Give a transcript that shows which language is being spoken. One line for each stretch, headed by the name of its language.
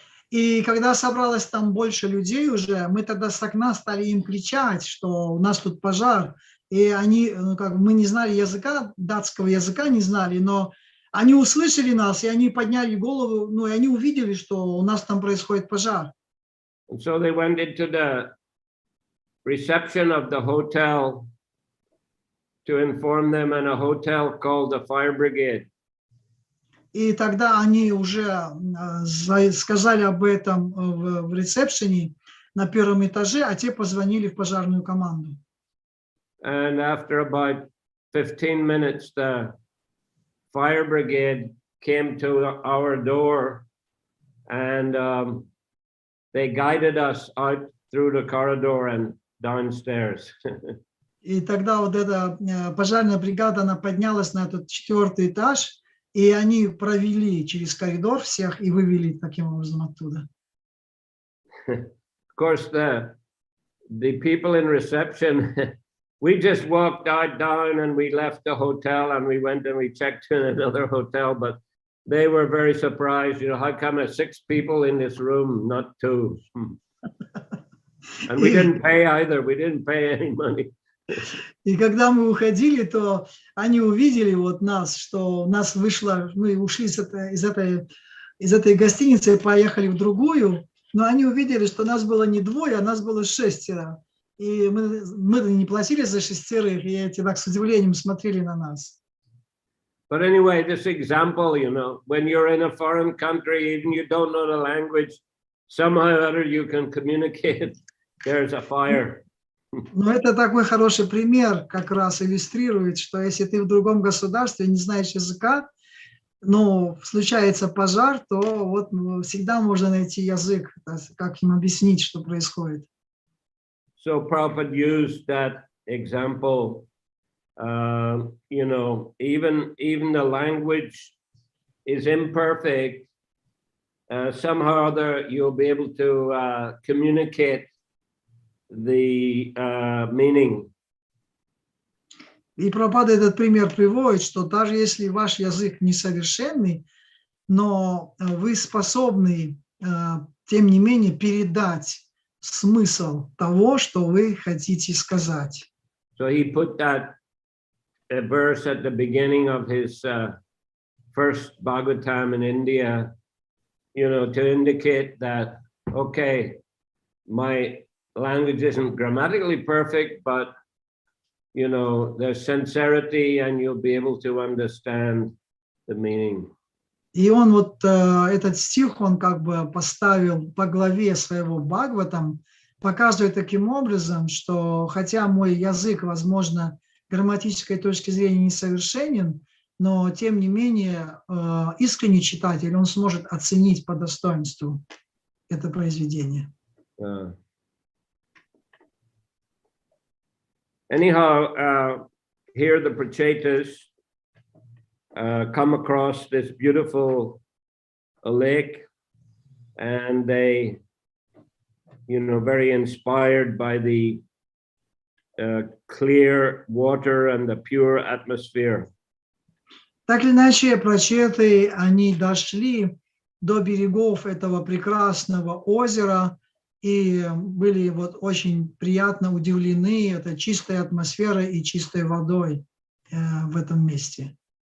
Russian: И когда собралось там больше людей уже, мы тогда с окна стали им кричать, что у нас тут пожар. И они, как мы не знали языка, датского языка не знали, но они услышали нас, и они подняли голову, ну и они увидели, что у нас там происходит пожар.
English: And so they went into the reception of the hotel to inform them, and a hotel called the fire brigade.
Russian: И тогда они уже сказали об этом в ресепшене на 1-м этаже, а те позвонили в пожарную команду.
English: And after about 15 minutes, the fire brigade came to our door, and they guided us out through the corridor and downstairs.
Russian: И тогда вот эта пожарная бригада, она поднялась на этот 4-й этаж, и они провели через коридор всех и вывели таким образом оттуда.
English: Of course, the people in reception, we just walked out down and we left the hotel and we went and we checked in another hotel, but they were very surprised. You know, how come there's 6 people in this room, not 2? And we didn't pay either. We didn't pay any money.
Russian: И когда мы уходили, то они увидели вот нас, что нас вышло, мы ушли из этой гостиницы и поехали в другую, но они увидели, что нас было не 2, а нас было 6. И мы не платили за 6, и эти так с удивлением смотрели на нас.
English: But anyway, this example, you know, when you're in a foreign country, even you don't know the language, somehow or other you can communicate. There's a fire.
Russian: Но это такой хороший пример, как раз иллюстрирует, что если ты в другом государстве, не знаешь языка, но случается пожар, то вот всегда можно найти язык, как им объяснить, что происходит.
English: So Prabhupada used that example. You know, even the language is imperfect. Somehow or other, you'll be able to communicate the meaning.
Russian: И Прабхупада этот пример приводит, что даже если ваш язык несовершенный, но вы способны тем не менее, передать смысл того, что вы хотите сказать.
English: So he put that verse at the beginning of his first Bhagavatam in India, you know, to indicate that, okay, my language isn't grammatically perfect, but, you know, there's sincerity and you'll be able to understand the meaning.
Russian: И он вот этот стих, он как бы поставил по главе своего Бхагаватам, показывая таким образом, что хотя мой язык, возможно, грамматической точки зрения несовершенен, но тем не менее искренний читатель, он сможет оценить по достоинству это произведение.
English: Anyhow, here the Prachetas come across this beautiful lake, and they, you know, very inspired by the clear water and the pure atmosphere.
Russian: Так или иначе, прачеты, они дошли до берегов этого прекрасного озера и были вот очень приятно удивлены этой чистой атмосферой и чистой водой в этом месте.